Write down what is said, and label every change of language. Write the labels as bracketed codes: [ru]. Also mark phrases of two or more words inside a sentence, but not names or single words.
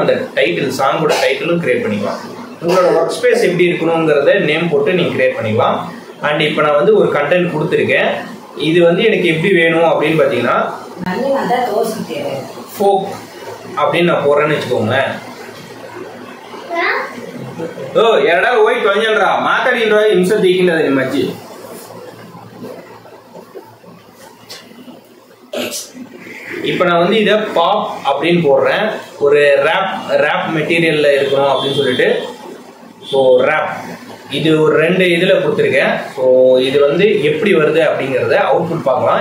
[ta] அந்த [en] title song [ta] டைட்டிலும் கிரியேட் பண்ணிக்கலாம். உங்களோட [en] work space [ta] எப்படி இருக்கணுங்கிறத நேம் போட்டு நீங்கள் கிரியேட் பண்ணிக்கலாம். அண்ட் இப்போ நான் வந்து ஒரு கண்டென்ட் கொடுத்துருக்கேன். இது வந்து எனக்கு எப்படி வேணும் அப்படின்னு பார்த்தீங்கன்னா, ஃபோக் அப்படின்னு நான் போடுறேன்னு வச்சுக்கோங்களேன். ஓ ಎರಡ ಹೋಗಿ ತೊಂಜಲ್ರ ಮಾತಾಡಿಲ್ರ ಹಿಂಸೆ ತೀಕಿಂದದ ನಿಮ್ಮ ಅಜ್ಜಿ. இப்போ நான் வந்து இதை பாப் அப்படின்னு போடுறேன். ஒரு [en] rap material [ta] இருக்கணும் அப்படின்னு சொல்லிட்டு. ஸோ ரேப் இது ஒரு 2 இதில் கொடுத்துருக்கேன். ஸோ இது வந்து எப்படி வருது அப்படிங்கிறத அவுட்புட் பார்க்கலாம்.